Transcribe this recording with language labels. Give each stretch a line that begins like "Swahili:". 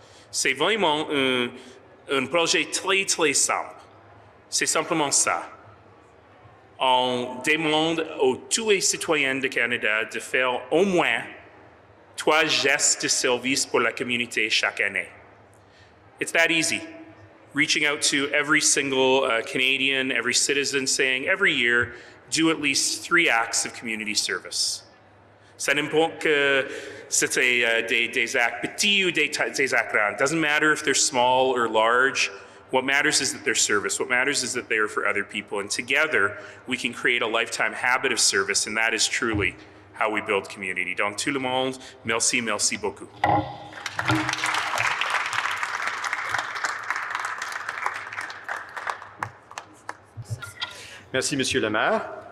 French: C'est vraiment un projet très, très simple. C'est simplement ça. On demande à tous les citoyens du Canada de faire au moins 3 gestes de service pour la communauté chaque année.
English: It's that easy. Reaching out to every single Canadian, every citizen, saying every year, do at least 3 acts of community service.
French: Ça n'importe que c'était des actes petits ou des actes grands.
English: It doesn't matter if they're small or large. What matters is that they're service. What matters is that they are for other people. And together, we can create a lifetime habit of service, and that is truly how we build community.
French: Donc, tout le monde, merci, merci beaucoup. Merci, Monsieur le maire.